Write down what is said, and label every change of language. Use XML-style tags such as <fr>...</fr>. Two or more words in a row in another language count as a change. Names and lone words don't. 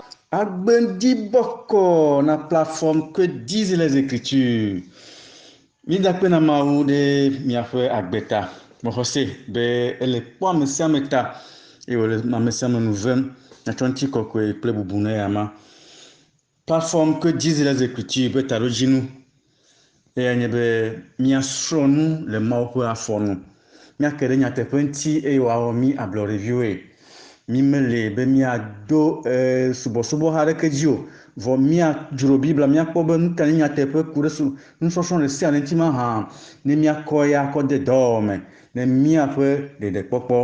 <ee>Agbendi boko na plateforme que disent les Écritures. Mi dakpe na mawu de miaƒe agbeta. Mohose be ele kpɔ amesiameta eye wòle amesiame nu vem natsɔ ŋuti kɔkɔe kple bubu ne yama. Plateforme que disent les Écritures be taɖodzinu eya nye be miasrɔ̃ nu le Mawu ƒe afɔ nu. Miake ɖe nyateƒe ŋuti eye wòawɔ mi ablɔɖeviwoe. Mi mele be miado subɔsubɔ ha ɖeke dzi o, vɔ miadzro Biblia miakpɔ be nu ka nye nyateƒe ku ɖe nusɔsrɔ̃ ɖe sia ɖe ŋuti ma hã ne miakɔ ya kɔ de dɔwɔwɔ me ne miaƒe ɖeɖekpɔkpɔ.</ee>